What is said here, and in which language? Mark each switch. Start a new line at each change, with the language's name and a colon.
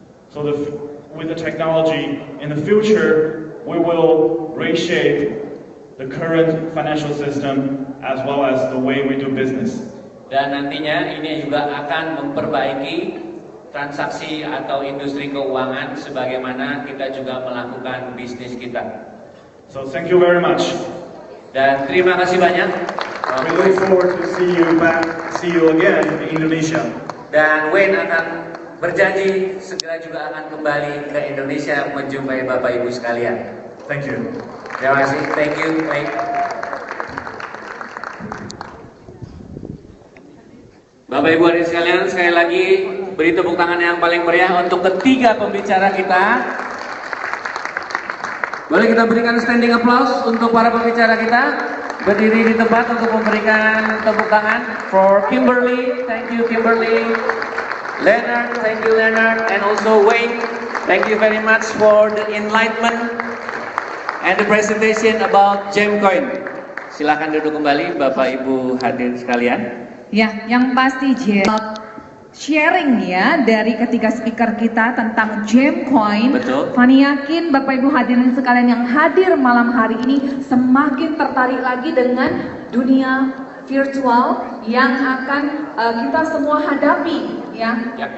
English: So with the technology in the future, we will reshape the current financial system as well as the way we do business.
Indonesian: Dan nantinya ini juga akan memperbaiki transaksi atau industri keuangan sebagaimana kita juga melakukan bisnis kita.
English: So thank you very much.
Indonesian: Dan terima kasih banyak.
English: We look forward to see you again in Indonesia.
Indonesian: Dan Wayne akan berjanji segera juga akan kembali ke Indonesia menjumpai Bapak Ibu sekalian.
English: Thank you.
Indonesian: Terima kasih.
English: Thank you.
Indonesian: Wayne. Bapak Ibu hadirin sekalian, sekali lagi beri tepuk tangan yang paling meriah untuk ketiga pembicara kita. Boleh kita berikan
English: standing applause
Indonesian: untuk para pembicara kita. Berdiri di tempat untuk memberikan tepuk tangan for Kimberly.
English: Thank you Kimberly. Leonard, thank you Leonard, and also Wayne. Thank you very much for the enlightenment and the presentation about GemCoin.
Indonesian: Silakan duduk kembali Bapak Ibu hadirin sekalian. Ya, yang pasti sharing ya dari ketiga speaker kita tentang GemCoin. Betul. Fani yakin Bapak Ibu hadirin sekalian yang hadir malam hari ini semakin tertarik lagi dengan dunia virtual yang akan kita semua hadapi ya.